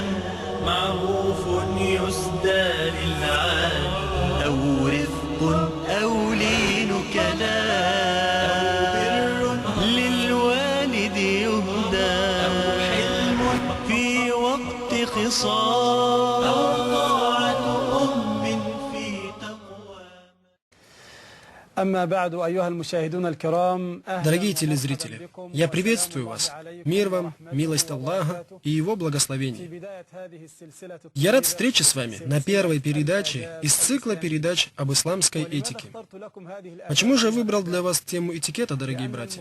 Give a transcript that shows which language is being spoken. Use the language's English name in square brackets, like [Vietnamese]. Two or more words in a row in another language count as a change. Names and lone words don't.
[Arabic] معروف يسدى للعالم، أو رفق أو لين كلام، أو بر للوالد يهدى، أو حلم في وقت خصام، أو طاعة أم في تقوى. أما بعد أيها المشاهدون الكرام. [Russian] Дорогие телезрители, я приветствую вас. Мир вам, милость Аллаха и Его благословение. Я рад встрече с вами на первой передаче из цикла передач об исламской этике. Почему же я выбрал для вас тему этикета, дорогие братья?